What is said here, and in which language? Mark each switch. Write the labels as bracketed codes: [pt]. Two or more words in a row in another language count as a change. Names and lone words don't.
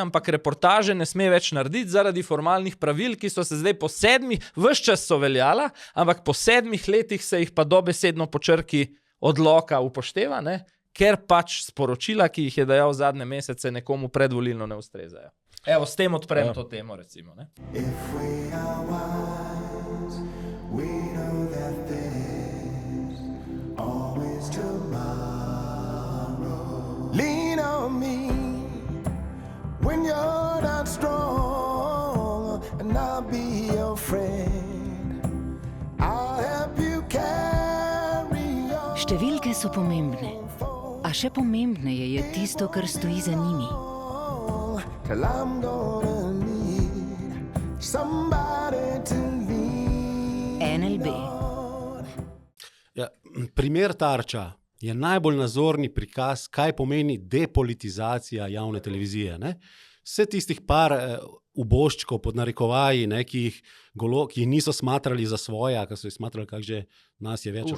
[sl] Ampak reportaže ne sme več narediti zaradi formalnih pravil, ki so se zdaj po 7, ves čas so veljala, ampak po 7 letih se jih pa dobesedno po črki odloka upošteva, ne? Ker pač sporočila, ki jih je dajal zadnje mesece, nekomu predvolilno ne ustrezajo. Evo, s tem odprem to temo, recimo. Ne? [en] Lean on me when you're not strong, and I'll be your friend. I'll help you carry on. [sl] Številke so pomembne, a še pomembneje je tisto, kar stoji za njimi. [en] Till I'm gonna need somebody to lean [sl] NLB. Ja, primer Tarča je najbolj nazorni prikaz, kaj pomeni depolitizacija javne televizije. Ne? Vse tistih par uboščkov pod narekovaji, ne, ki jih niso smatrali za svoja, ki so jih smatrali, kak že nas je več.